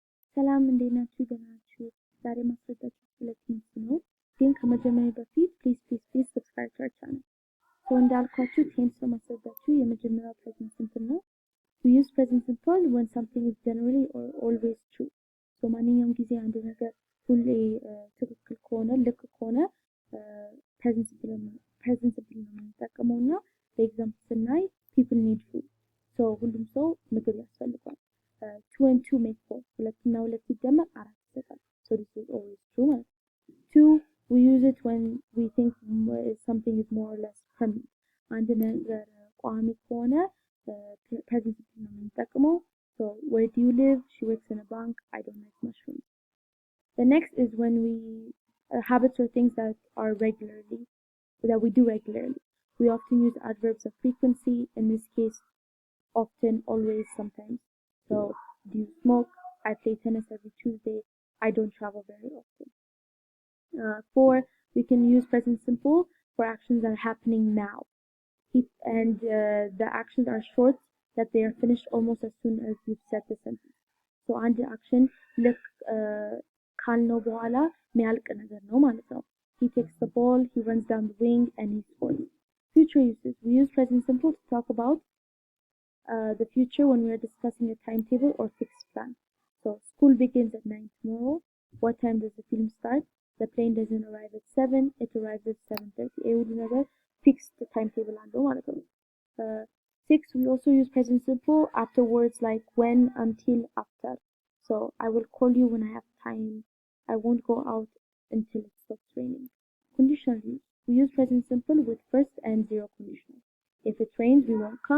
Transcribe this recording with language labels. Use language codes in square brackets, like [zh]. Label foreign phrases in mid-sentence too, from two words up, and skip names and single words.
[am] ሰላም እንዴት ናችሁ? ደህና ናችሁ? ዛሬ ማስረዳችሁ ስለ ቴንስ ነው። ግን ከመጀመሪያ በፊት [en] please subscribe to our channel። [am] So እንዳልኳችሁ ቴንስ ነው ማስረዳችሁ። የመጀመሪያው [en] present simple [am] ነው። We use present [en] simple when something is generally or always true። [am] So ማንኛውም ጊዜ አንድ ነገር ሁሌ ትክክል ከሆነ ልክ ከሆነ present [en] simple [am] ነው የምንጠቀመው እና በኤግዛምፕል ስናይ [en] people need food። So [am] ሁሉም ሰው ምግብ ያስፈልገዋል። [en] 2 and 2 make 4 [am] ሁለትና ሁለት ሲደመር አራት ይሰጣል። [en] So this is always true [am] ማለት ነው። [en] 2 we use it when we think something is more or less permanent። [am] አንድ ነገር ቋሚ ከሆነ [en] present simple [am] ነው የምንጠቀመው። [en] So where do you live? She works in a bank. I don't like mushrooms. The next is when we habits or things that we do regularly. We often use adverbs of frequency. In this case, often, always, sometimes. So, do you smoke? I play tennis every Tuesday. I don't travel very often. 4, we can use present simple for actions that are happening now. And the actions are short, that they are finished almost as soon as you've said the sentence. So, [am] አንድ action ልክ ካልነው በኋላ ሚያልቅ ነገር ነው ማለት ነው። [en] He takes the ball, he runs down the wing, and he scores. Future uses. We use present simple to talk about the future when we are discussing a timetable or fixed plan. So, school begins at 9 tomorrow. What time does the film start? The plane doesn't arrive at 7. It arrives at 7:30. [am] ሁሉ ነገር [en] fixed timetable [am] አለው ማለት ነው። 6, [en] we also use present simple after words like when, until, after. So, I will call you when I have time. I won't go out until it stops raining. Conditional use. We use present simple with first and zero conditional. If it rains, we won't come.